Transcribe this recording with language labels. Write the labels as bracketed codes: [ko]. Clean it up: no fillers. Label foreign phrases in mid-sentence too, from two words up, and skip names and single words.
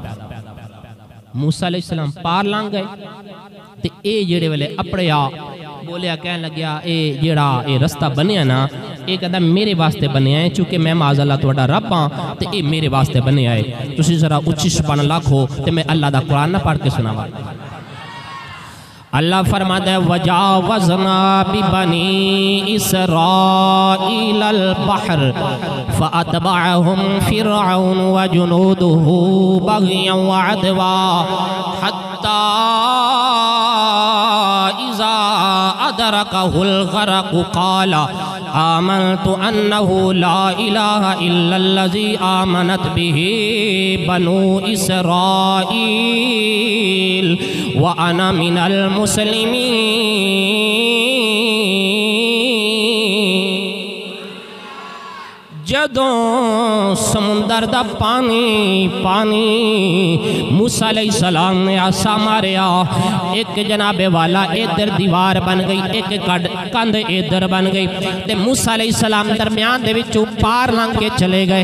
[pa] موسیٰ علیہ السلام پار لنگھ گئے تے یہ جیڑے ویلے اپنے آ بولیا، کہن لگیا یہ جیڑا یہ رستہ بنیا نا، یہ کہتا میرے واسطے بنیا ہے، چونکہ میں معاذاللہ تہاڈا رب ہاں تے یہ میرے واسطے بنیا ہے. تسیں ذرا اچی [ar] سبحان الله [pa] آکھو تے میں اللہ دا قرآن نا پڑھ کے سناواں. اللہ فرماتا ہے [ar] وجاوزنا ببني إسرائيل البحر فأتبعهم فرعون وجنوده بغيا وعدوا حتى إذا أدركه الغرق قال آمنت أنه لا إله إلا الذي آمنت به بنو إسرائيل وأنا من المسلمين. [pa] جدوں سمندر دا پانی موسیٰ علیہ السلام نے عصا ماریا، اک جنابے والا ادھر دیوار بن گئی، اک کندھ ادھر بن گئی، تے موسیٰ علیہ السلام درمیان دے وچوں پار لنگھ کے چلے گئے.